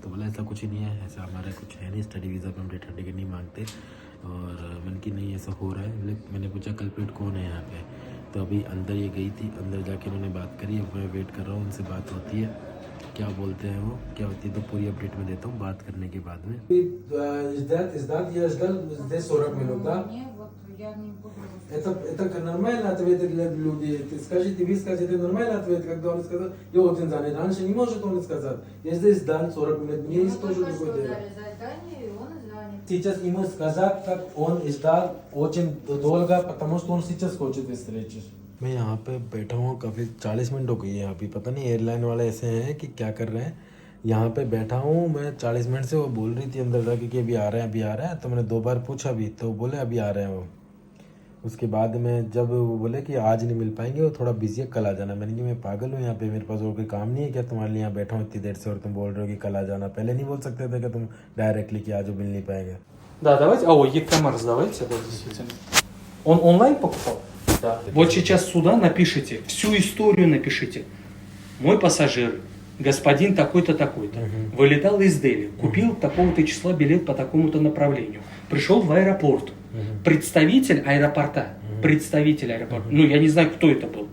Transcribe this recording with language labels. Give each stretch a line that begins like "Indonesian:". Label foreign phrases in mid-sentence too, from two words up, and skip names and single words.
Hindi: तो बोला ऐसा कुछ ही नहीं है, ऐसा हमारा कुछ है नहीं,
English: study visa
Hindi: पे हम
English: return ticket
Hindi: नहीं मांगते। और मैंने कि नहीं ऐसा हो रहा है। मैंने पूछा कल्प्रिट कौन है यहाँ पे, तो अभी अंदर ये गई थी, अंदर जाके उन्होंने बात करी। अब मैं वेट कर रहा हूँ, उनसे बात होती है, क्या बोलते हैं वो, क्या होती है तो पूरी अपडेट में देता हूँ बात करने के बाद में।
Russian: Я ждал здесь 40 минут, да? Я не буду. Это нормальный ответ для людей. Скажите, вы скажете нормальный ответ, когда он сказал, я очень занят. Раньше не может он сказать. Я здесь ждал 40 минут, мне есть тоже другое дело. Задание, и он занят. Сейчас ему сказать, как он ждал очень долго, потому что он сейчас хочет встречи.
Hindi: मैं यहाँ पे बैठा हूँ, काफ़ी 40 मिनट हो गई है अभी। पता नहीं एयरलाइन वाले ऐसे हैं कि क्या कर रहे हैं। यहाँ पे बैठा हूँ मैं 40 मिनट से, वो बोल रही थी अंदर जाके कि अभी आ रहे हैं, अभी आ रहे हैं। तो मैंने 2 बार पूछा भी, तो बोले अभी आ रहे हैं वो। उसके बाद में जब वो बोले कि आज नहीं मिल पाएंगे, वो थोड़ा बिजी है, कल आ जाना। मैंने कहा मैं पागल हूँ, यहाँ पे मेरे पास और कोई काम नहीं है क्या, तुम्हारे लिए यहाँ बैठा हूँ इतनी देर से और तुम बोल रहे हो कि कल आ जाना। पहले नहीं बोल सकते थे कि तुम डायरेक्टली कि आज मिल नहीं पाएंगे।
Russian: Да, давайте. Е-коммерс давайте, да, действительно. Он онлайн покупал? Да. Вот сейчас сюда напишите, всю историю напишите. Мой пассажир, господин такой-то, такой-то, вылетал из Дели, купил такого-то числа билет по такому-то направлению, пришел в аэропорт, представитель аэропорта, ну я не знаю, кто это был.